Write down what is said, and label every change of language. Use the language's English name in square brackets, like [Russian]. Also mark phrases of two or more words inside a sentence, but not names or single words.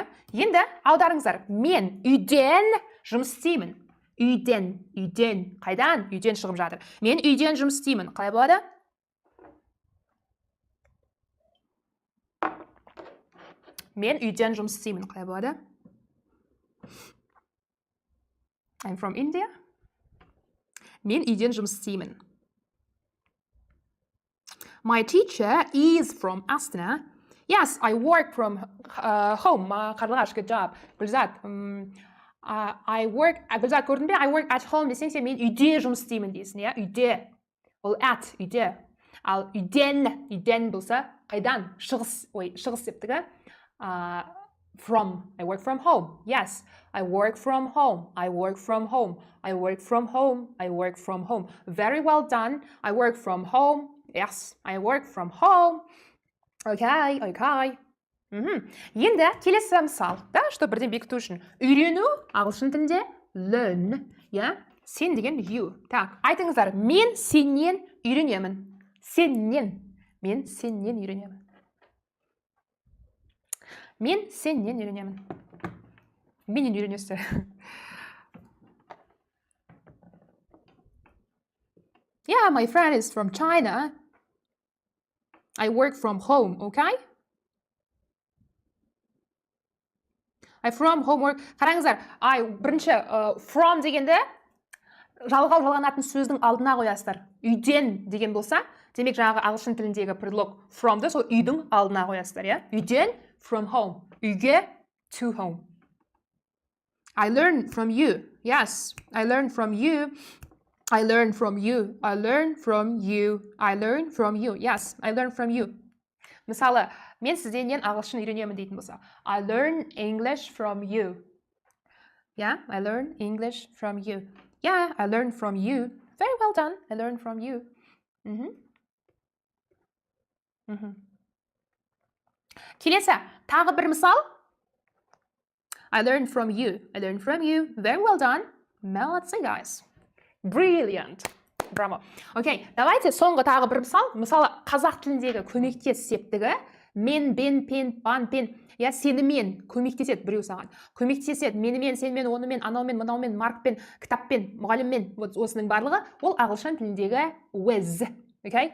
[Kazakh] Енді аударыңыздар, мен үйден жұмыс істеймін. Үйден, қайдан? Үйден шығып жатыр. Мен үйден жұмыс істеймін. Қалай болады? Мен үйден жұмыс істеймін. Қалай болады? [English] I'm from India. [Kazakh] Мен үйден жұмыс істеймін. [English] My teacher is from Astana. Yes, I work from home. Қарлығаш, good job. [Kazakh] Гүлзат, Гүлзат, көрдің бе? [English] I work at home [Kazakh] десең, сен мен үйде жұмыс істеймін дейсің, иә? Үйде. Ол at, үйде. Ал үйден болса, қайдан? Шығыс септігі. [English] From. I work from home. Yes, I work from home. I work from home. I work from home. I work from home. Very well done. I work from home. Yes, I work from home. Okay. [Kazakh] Енді келесі мысал, да, что бірден бекіту үшін. Үйрену, ағылшын тілінде learn, иә? Сен деген you. Так, айтыңыздар, мен сенен үйренемін. Мен сенен үйренемін. Мен сенен үйренемін. Менен үйренесіздер. [English] Yeah, my friend is from China. I work from home, okay? I from homework. [Kazakh] Қараңыздар, бірінші from дегенде жалғанатын сөздің алдына қоясыздар. Үйден деген болса, демек жаңағы ағылшын тіліндегі предлог from-ды сол үйдің алдына қоясыздар, иә? [English] Үйден from home. Үйге to home. I learn from you. Yes, I learn from you. I learn from you. I learn from you. I learn from you. Yes, I learn from you. [Kazakh] Мысалы, мен сізден ағылшын үйренемін дейтін болса. [English] I learn English from you. Yeah, I learn English from you. Yeah, I learn from you. Very well done. I learn from you. [Kazakh] Келесі, тағы бір мысал. [English] I learn from you. I learn from you. Very well done. Молодцы, guys. Brilliant. [Kazakh] Браво. Окей, давайте соңғы тағы бір мысал. Мысалы, қазақ тіліндегі көмектес септігі мен, бен, пен, бан, пен. Я сенімен көмектеседі біреу саған. Көмектеседі менімен, сенімен, онымен, анаумен, мынаумен, маркпен, кітаппен, мұғаліммен. Осының барлығы ол ағылшын тіліндегі with. Okay?